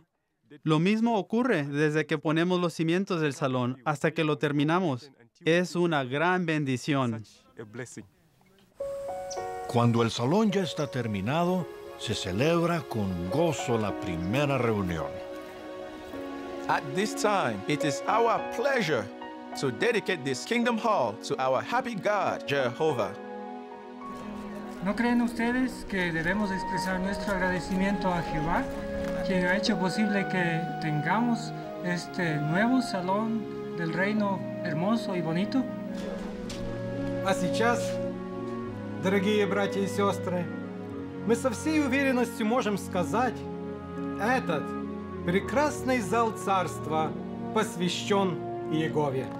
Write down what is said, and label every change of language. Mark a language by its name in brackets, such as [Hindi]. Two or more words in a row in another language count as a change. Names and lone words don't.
[Spanish] Lo mismo ocurre desde que ponemos los cimientos del salón hasta que lo terminamos. Es una gran bendición. Cuando el salón ya está terminado, se celebra con gozo la primera reunión. [English] At this time, it is our pleasure to dedicate this Kingdom Hall to our happy God, Jehovah. [Spanish] ¿No creen ustedes que debemos expresar nuestro agradecimiento a Jehová, quien ha hecho posible que tengamos este nuevo salón del reino hermoso и bonito? [Russian] А сейчас, дорогие братья и сестры, мы со всей уверенностью можем сказать, этот прекрасный зал царства посвящен Иегове.